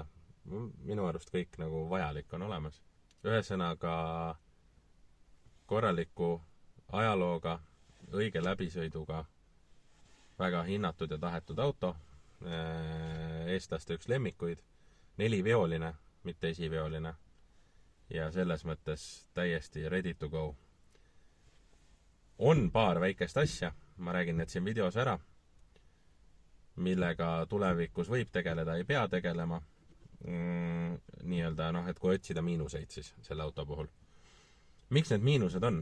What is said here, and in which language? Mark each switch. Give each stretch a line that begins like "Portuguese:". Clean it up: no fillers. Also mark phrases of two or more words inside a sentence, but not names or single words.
Estonian: Minu arust kõik nagu vajalik on olemas. Ühesõnaga korraliku ajalooga, õige läbisõiduga, väga hinnatud ja tahetud auto, eestlaste üks lemmikuid, 4-veoline, mitte esiveoline ja selles mõttes täiesti
English: ready to go.
Estonian: On paar väikest asja, ma räägin need siin videos ära, millega tulevikus võib tegeleda, ei pea tegelema. Nii-öelda, et kui otsida miinuseid siis selle auto puhul. Miks need miinused on?